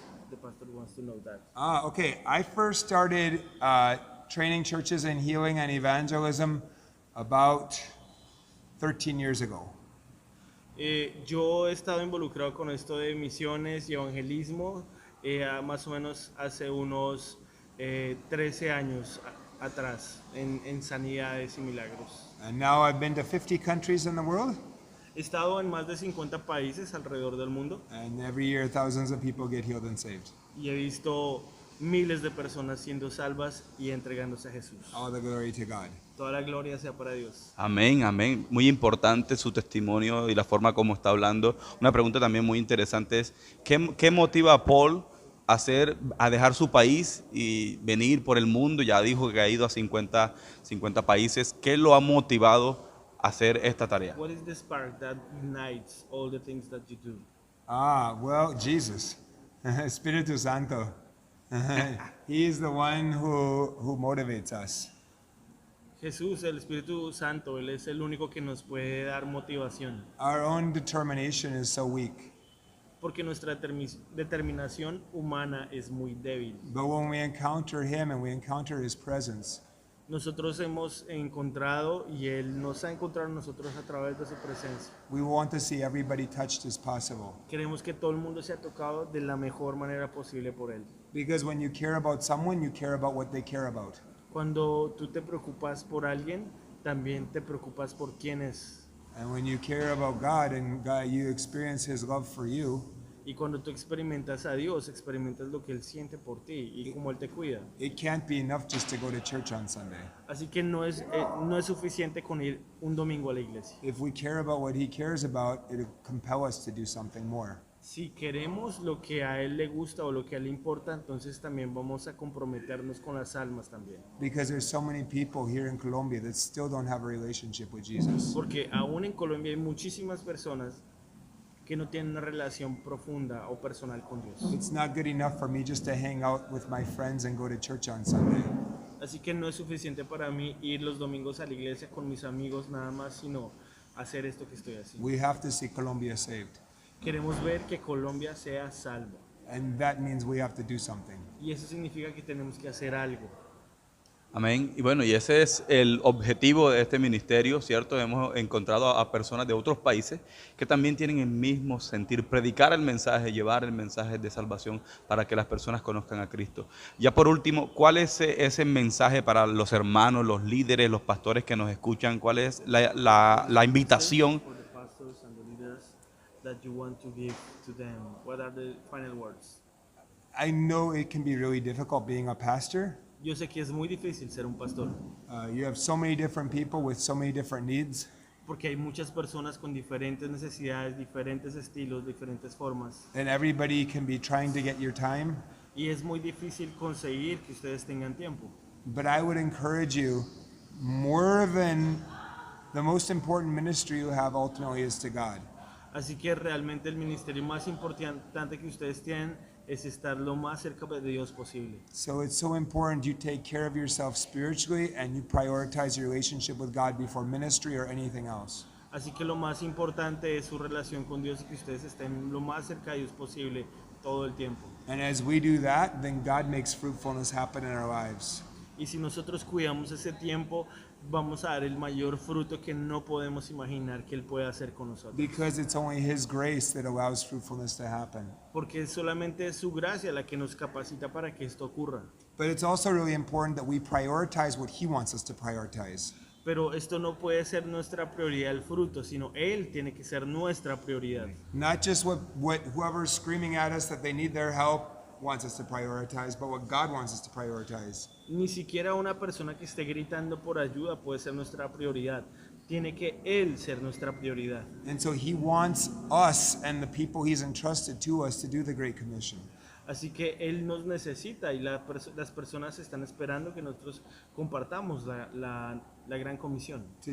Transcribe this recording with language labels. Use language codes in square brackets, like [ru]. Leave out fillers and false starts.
[en] The pastor wants to know that. Okay. I first started training churches in healing and evangelism about 13 years ago. [es] Yo he estado involucrado con esto de misiones y evangelismo más o menos hace unos 13 años atrás en sanidades y milagros. [en] And now I've been to 50 countries in the world, [es] He estado en más de 50 países alrededor del mundo [en] and every year thousands of people get healed and saved. [es] y he visto miles de personas siendo salvas y entregándose a Jesús. [en] All the glory to God. [es] Toda la gloria sea para Dios. Amén, amén. Muy importante su testimonio y la forma como está hablando. Una pregunta también muy interesante es, ¿qué motiva a Paul a dejar su país y venir por el mundo? Ya dijo que ha ido a 50 países. ¿Qué lo ha motivado a hacer esta tarea? [en] What is the spark that unites all the things that you do? Well, Jesus, Espíritu Santo. He is the one who motivates us. [es] Jesús, el Espíritu Santo, Él es el único que nos puede dar motivación. [en] Our own determination is so weak. [es] Porque nuestra determinación humana es muy débil. [en] But when we encounter Him and we encounter His presence, [es] Nosotros hemos encontrado y Él nos ha encontrado a nosotros a través de su presencia. [en] we want to see everybody touched as possible. [es] Queremos que todo el mundo sea tocado de la mejor manera posible por Él. [en] Because when you care about someone, you care about what they care about. [es] Cuando tú te preocupas por alguien, también te preocupas por quién es. [en] And when you care about God and God, you experience His love for you, [es] Y cuando tú experimentas a Dios, experimentas lo que Él siente por ti y cómo Él te cuida. [en] it can't be enough just to go to church on Sunday. [es] Así que no es suficiente con ir un domingo a la iglesia. [en] If we care about what He cares about, it'll compel us to do something more. [es] Si queremos lo que a Él le gusta o lo que a Él le importa, entonces también vamos a comprometernos con las almas también. [en] Because there's so many people here in Colombia that still don't have a relationship with Jesus. [es] Porque aún en Colombia hay muchísimas personas que no tienen una relación profunda o personal con Dios. [en] It's not good enough for me just to hang out with my friends and go to church on Sunday. [es] Así que no es suficiente para mí ir los domingos a la iglesia con mis amigos nada más, sino hacer esto que estoy haciendo. [en] We have to see Colombia saved. [es] Queremos ver que Colombia sea salva. [en] And that means we have to do something. [es] Y eso significa que tenemos que hacer algo. Amén. Y bueno, y ese es el objetivo de este ministerio, ¿cierto? Hemos encontrado a personas de otros países que también tienen el mismo sentir, predicar el mensaje, llevar el mensaje de salvación para que las personas conozcan a Cristo. Ya por último, ¿cuál es ese mensaje para los hermanos, los líderes, los pastores que nos escuchan? ¿Cuál es la invitación? [en] For the pastors and the leaders that you want to give to them, what are the final words? I know it can be really difficult being a pastor. [es] Yo sé que es muy difícil ser un pastor, [en] You have so many different people with so many different needs. [es] porque hay muchas personas con diferentes necesidades, diferentes estilos, diferentes formas, [en] And everybody can be trying to get your time. [es] y es muy difícil conseguir que ustedes tengan tiempo. [en] But I would encourage you, more than the most important ministry you have ultimately is to God. [es] Así que realmente el ministerio más importante que ustedes tienen es estar lo más cerca de Dios posible. [en] So it's so important you take care of yourself spiritually and you prioritize your relationship with God before ministry or anything else. [es] Así que lo más importante es su relación con Dios y que ustedes estén lo más cerca de Dios posible todo el tiempo. [en] And as we do that, then God makes fruitfulness happen in our lives. [es] Y si nosotros cuidamos ese tiempo, vamos a dar el mayor fruto que no podemos imaginar que Él puede hacer con nosotros. [en] Because it's only His grace that allows fruitfulness to happen. [es] Porque solamente es su gracia la que nos capacita para que esto ocurra. [en] But it's also really important that we prioritize what He wants us to prioritize. [es] Pero esto no puede ser nuestra prioridad el fruto, sino Él tiene que ser nuestra prioridad. [en] Not just what whoever's screaming at us that they need their help wants us to prioritize, but what God wants us to prioritize. [es] Ni siquiera una persona que esté gritando por ayuda puede ser nuestra prioridad. Tiene que Él ser nuestra prioridad. [en] And so He wants us and the people He's entrusted to us to do the Great Commission. [es] Así que Él nos necesita y las personas están esperando que nosotros compartamos la gran comisión.